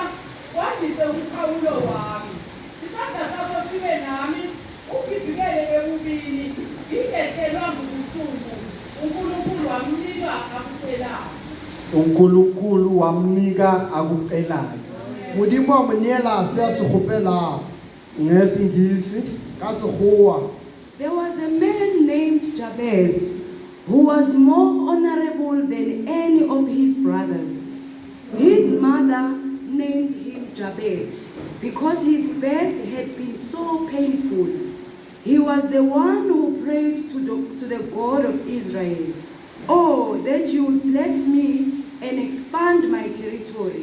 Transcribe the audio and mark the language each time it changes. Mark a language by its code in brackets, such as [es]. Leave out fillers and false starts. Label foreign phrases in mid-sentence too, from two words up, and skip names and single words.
[zu] kwandise umkhawulo wami isandla sakho sibe nami ugivikele ebubini ngingehlelwa ngubuhlungu uNkulunkulu wamnika akucelayo. uNkulunkulu wamnika akucelayo. [nso] Modimo a mo neela se a se gopelang [zu] Ngesingisi [nso] ka Sekgowa. [en] There was a man named Jabez who was more honorable than any of his brothers. His mother named him Jabez because his birth had been so painful. He was the one who prayed to the God of Israel, "Oh, that you would bless me and expand my territory.